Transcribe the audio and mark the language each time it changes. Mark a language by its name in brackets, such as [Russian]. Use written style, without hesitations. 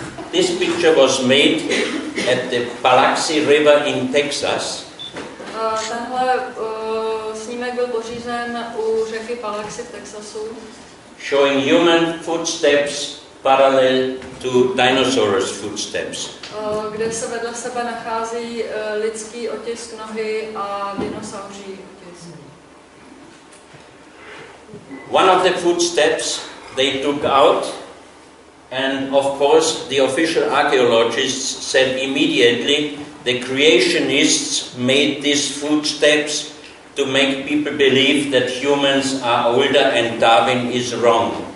[English] This picture was made at the Biloxi River in Texas. [Czech] Tenhle snímek byl pořízen u řeky Biloxi v Texasu. [English] Showing human footsteps parallel to dinosaurs' footsteps. [Czech] Kde se vedle sebe nachází lidský otisk nohy a dinosauří otisk. [English] One of the footsteps they took out, and of course the official archaeologists said immediately the creationists made these footsteps to make people believe that humans are older and Darwin is wrong.